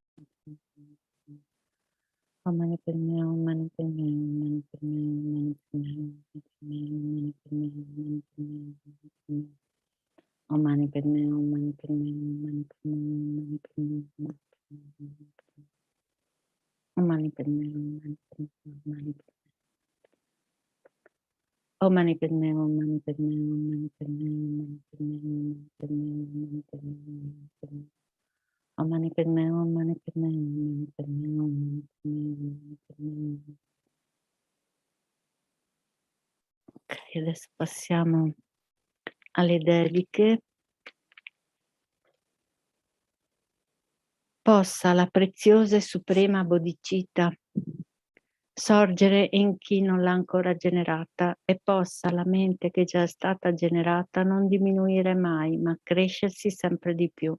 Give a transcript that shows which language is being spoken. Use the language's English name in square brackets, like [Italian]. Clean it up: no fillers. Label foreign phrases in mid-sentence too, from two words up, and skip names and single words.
[Sanskrit] Om mani padme, om mani padme, om mani padme, om mani padme, om mani padme, om mani padme, om mani padme, om mani padme, om mani padme, om mani padme, om mani padme. Om mani padme, om mani padme, om mani padme, om mani padme, om mani padme, om mani padme, om mani padme, om mani padme, om mani padme, om mani padme. [Italian] Ok, adesso passiamo alle dediche. Possa la preziosa e suprema bodhicitta sorgere in chi non l'ha ancora generata e possa la mente che già è stata generata non diminuire mai, ma crescersi sempre di più.